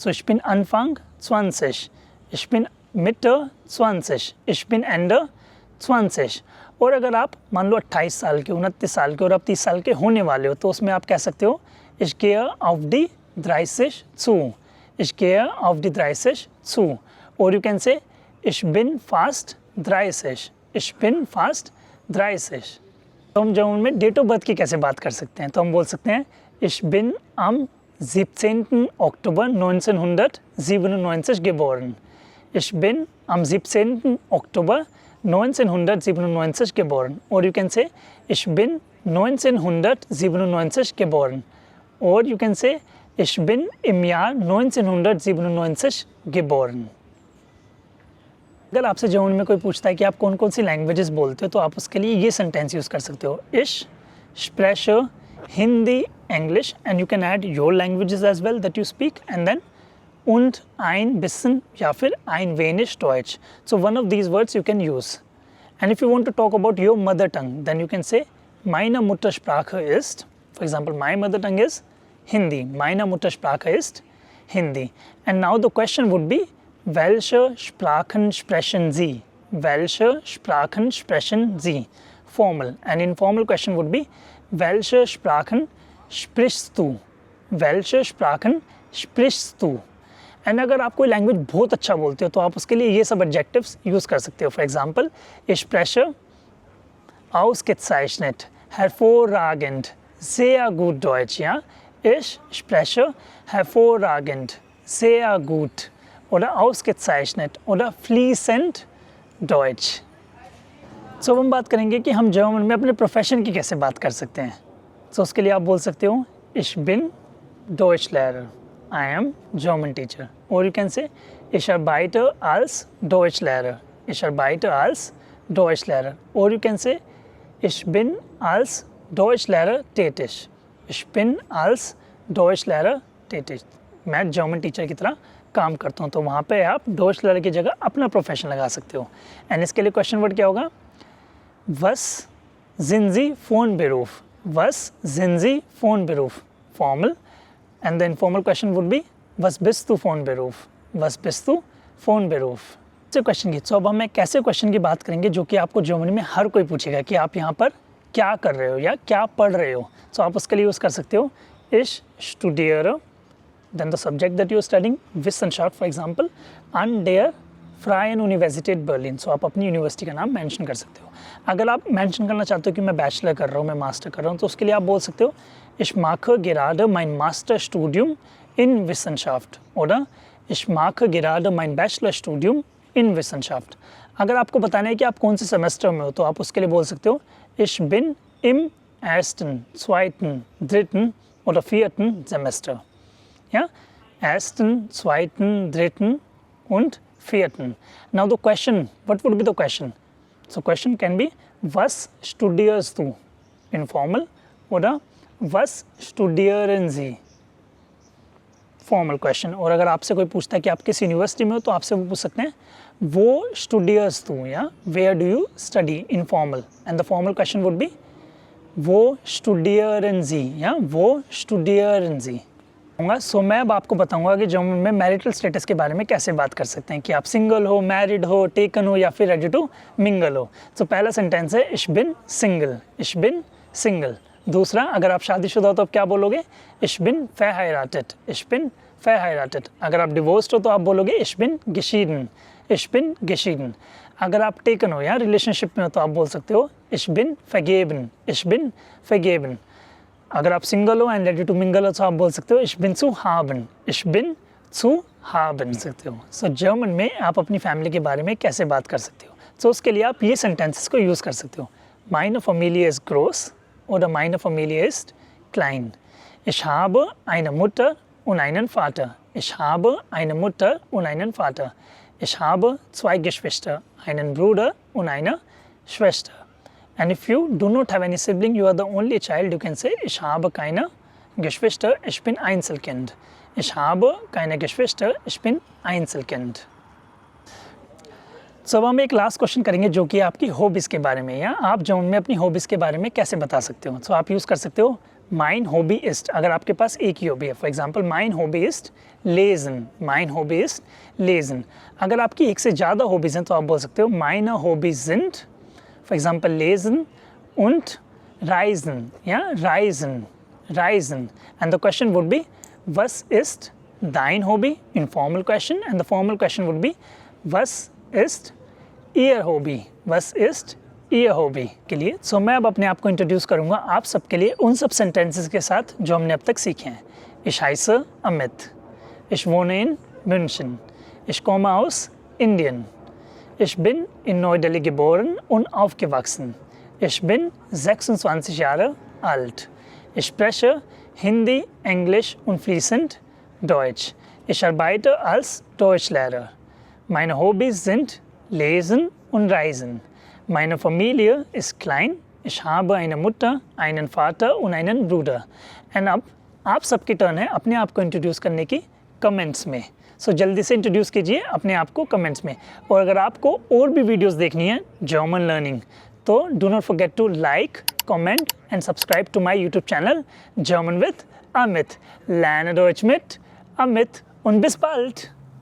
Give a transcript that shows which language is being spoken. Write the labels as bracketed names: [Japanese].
[German] So ich bin Anfang 20. Ich bin Mitte 20. Ich bin Ende 20. [Hindi] और अगर आप मान लो 28 साल के, 29 साल के और आप 30 साल के होने वाले हो, तो उसमें आप कह सकते हो [German] Ich gehe auf die 30 zu. Ich gehe auf die 30 zu. [English] Or you can say [German] Ich bin fast 30. Ich bin fast 30. [Hindi] तो हम जर्मन में डेट ऑफ बर्थ की कैसे बात कर सकते हैं? तो हम बोल सकते हैं [German] Ich bin am 17. Oktober 1997 geboren. Ich bin am 17. Oktober 1997 geboren. [English] Or you can say [German] Ich bin 1997 geboren. [English] Or you can say [German] Ich bin im Jahr 1997 geboren. [Hindi] अगर आपसे जर्मन में कोई पूछता है कि आप कौन कौन सी लैंग्वेजेस बोलते हो, तो आप उसके लिए ये सेंटेंस यूज़ कर सकते हो, [German] Ich spreche Hindi, English, [English] and you can add your languages as well that you speak, [Hindi] and then [German] und ein bisschen [Hindi] या फिर [German] ein wenig Deutsch. [English] So one of these words you can use. And if you want to talk about your mother tongue, then you can say [German] meine Muttersprache ist, [English] for example, my mother tongue is Hindi. [German] Meine Muttersprache ist Hindi. [English] And now the question would be, [German] welche Sprachen sprechen Sie? Welche Sprachen sprechen Sie? Formal. [English] And informal question would be, [German] welche Sprachen sprichst du? Welche Sprachen sprichst du? [Hindi] And अगर आप कोई language बहुत अच्छा बोलते हो तो आप उसके लिए ये सब एडजेक्टिव्स यूज़ कर सकते हो। For example, [German] Ich spreche ausgezeichnet, hervorragend, sehr gut Deutsch. Ja, Ich spreche hervorragend, sehr gut oder ausgezeichnet oder fließend Deutsch. [Hindi] So हम बात करेंगे कि हम जर्मन में अपने प्रोफेशन की कैसे बात कर सकते हैं। So उसके लिए आप बोल सकते हो [German] Ich bin Deutschlehrer. [English] I am German teacher. Or you can say, [German] ich arbeite als Deutschlehrer. Ich arbeite als Deutschlehrer. [English] Or you can say, [German] ich bin als Deutschlehrer tätig. Ich bin als Deutschlehrer tätig. [Hindi] मैं German teacher की तरह काम करता हूँ. तो वहाँ पे आप Deutschlehrer की जगह अपना प्रोफेशन लगा सकते हो. एंड इसके लिए क्वेश्चन वर्ड क्या होगा? [German] Was sind Sie von Beruf? Was sind Sie von Beruf? Formal. [English] And the informal question would be, [German] was bist du von Beruf? Was bist du von Beruf? [Hindi] ऐसे question की. तो अब हम एक ऐसे क्वेश्चन की बात करेंगे जो कि आपको जर्मनी में हर कोई पूछेगा कि आप यहाँ पर क्या कर रहे हो या क्या पढ़ रहे हो. तो आप उसके लिए यूज़ कर सकते हो [German] ich studiere, [English] then the subject that you are studying, Wissenschaft for example, [German] an der Freien Universität Berlin. [Hindi] So आप अपनी यूनिवर्सिटी का नाम मेंशन कर सकते हो. अगर आप मेंशन करना चाहते हो कि मैं बैचलर कर रहा हूँ, मैं मास्टर कर रहा हूँ, तो उसके लिए आप बोल सकते हो [German] ich mache gerade mein Masterstudium in Wissenschaft oder ich mache gerade mein Bachelorstudium in Wissenschaft. [Hindi] अगर आपको बताना है कि आप कौन से सेमेस्टर में हो तो आप उसके लिए बोल सकते हो [German] ich bin im ersten, zweiten, dritten oder vierten Semester. Ja, ersten, zweiten, dritten und vierten. [English] Now the question, what would be the question? So question can be, [German] was studierst du? Informal oder was studieren Sie? Formal question. [Hindi] और अगर आपसे कोई पूछता है कि आप किस university में हो तो आपसे वो पूछ सकते हैं वो [German] studierst du, [Hindi] या [English] where do you study? Informal. And the formal question would be वो [German] studieren Sie, [English] या वो studieren Sie. [Hindi] सो मैं अब आपको बताऊंगा कि जर्मन में मैरिटल स्टेटस के बारे में कैसे बात कर सकते हैं कि आप सिंगल हो, मैरिड हो, टेकन हो या फिर रेडी टू मिंगल हो. तो पहला सेंटेंस है [German] ich bin single, ich bin single. [Hindi] दूसरा, अगर आप शादीशुदा हो तो आप क्या बोलोगे? [German] ich bin verheiratet, ich bin verheiratet. [Hindi] अगर आप डिवोर्स्ड हो तो आप बोलोगे [German] ich bin geschieden, ich bin geschieden. [Hindi] अगर आप टेकन हो या रिलेशनशिप में हो तो आप बोल सकते हो [German] ich bin vergeben, ich bin vergeben. [Hindi] अगर आप सिंगल हो एंड रेडी टू मिंगल हो तो आप बोल सकते हो [German] ich bin zu haben, ich bin zu haben [Hindi] सकते हो. सो जर्मन में आप अपनी फैमिली के बारे में कैसे बात कर सकते हो? तो उसके लिए आप ये सेंटेंसेस को यूज़ कर सकते हो. [German] Meine Familie ist groß oder meine Familie ist klein. Ich habe eine Mutter und einen Vater. Ich habe eine Mutter und einen Vater. Ich habe 2 Geschwister, einen Bruder und eine Schwester. [English] And if you do not have any sibling, you are the only child, you can say [German] ich habe keine Geschwister, ich bin Einzelkind. Ich habe keine Geschwister, ich bin Einzelkind. [Hindi] So, अब हम एक last question करेंगे जो कि आपकी hobbies के बारे में, या आप जर्मन में अपनी हॉबीज़ के बारे में कैसे बता सकते हो. तो आप यूज़ कर सकते हो [German] mein Hobby ist. [Hindi] अगर आपके पास एक ही हॉबी है, for example [German] mein Hobby ist lesen, mein Hobby ist lesen. [Hindi] अगर आपकी एक से ज़्यादा हॉबीज़ हैं तो आप बोल सकते हो [German] meine Hobbys sind, [English] for example [German] lesen und reisen, ja, reisen, reisen. [English] And the question would be [German] was ist dein Hobby? [English] Informal question. And the formal question would be [German] was ist ihr Hobby? Was ist ihr Hobby? के लिए. [Hindi] So मैं अब अपने आप को introduce करूँगा आप सबके लिए उन सब सेंटेंसेस के साथ जो हमने अब तक सीखे हैं. [German] Ich heiße Amit. Ich wohne in München. Ich komme aus Indien. Ich bin in Neu-Delhi geboren und aufgewachsen. Ich bin 26 Jahre alt. Ich spreche Hindi, Englisch und fließend Deutsch. Ich arbeite als Deutschlehrer. Meine Hobbys sind Lesen und Reisen. Meine Familie ist klein. Ich habe eine Mutter, einen Vater und einen Bruder. [Hindi] Und अब आप सबकी turn है अपने आप को introduce करने की comments में. सो जल्दी से इंट्रोड्यूस कीजिए अपने आप को कमेंट्स में. और अगर आपको और भी वीडियोस देखनी है जर्मन लर्निंग तो do not forget to like, comment and subscribe to my YouTube channel German with Amit. [German] Lerne Deutsch mit Amit und bis bald!